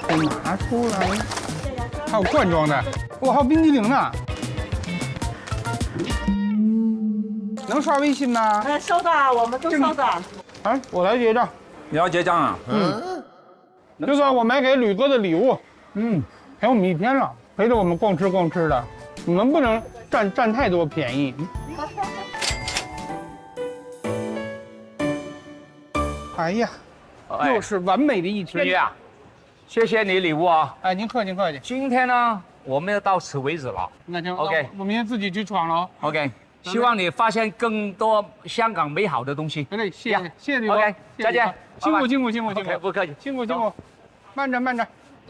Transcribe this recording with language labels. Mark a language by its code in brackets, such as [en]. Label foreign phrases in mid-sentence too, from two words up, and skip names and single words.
[zh] 拿出來，還有罐裝的，哇，還有冰激凌呢。能刷微信嗎？收的，我們都收的。啊，我來結賬。你要結賬啊？這個我買給呂哥的禮物，陪我們一天了，陪着我們逛吃的，你們不能佔太多便宜。哎呀，又是完美的一天。孙女啊，謝謝你禮物啊！哎，您客氣客氣。今天呢，我們要到此為止了。那行 OK 我明天自己去闖了。 OK，希望你發現更多香港美好的東西。好嘞，謝謝呂哥。 OK，再見，辛苦拜拜辛苦辛苦辛苦 OK，不客氣。辛苦辛苦，慢着慢着。